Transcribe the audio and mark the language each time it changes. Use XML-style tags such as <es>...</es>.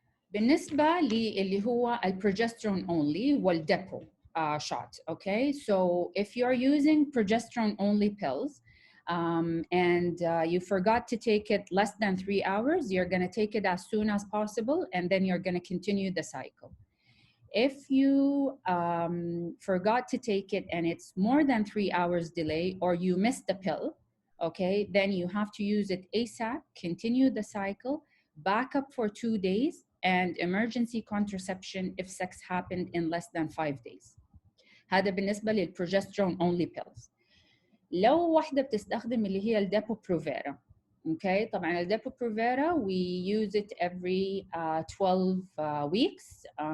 <ar>بالنسبة للي هو البروجسترون only والديبو shot, okay?</ar> <en>So if you're using progesterone only pills and you forgot to take it less than 3 hours, you're gonna take it as soon as possible and then you're gonna continue the cycle. If you forgot to take it and it's more than 3 hours delay or you missed the pill, okay, then you have to use it ASAP, continue the cycle, back up for 2 days, and emergency contraception if sex happened in less than 5 days.</en> <ar>هذا بالنسبة للprogesterone only pills. لو واحدة بتستخدم اللي هي الديبو بروفيرا، okay, طبعا الديبو بروفيرا</ar> <en>we use it every 12 weeks.</en>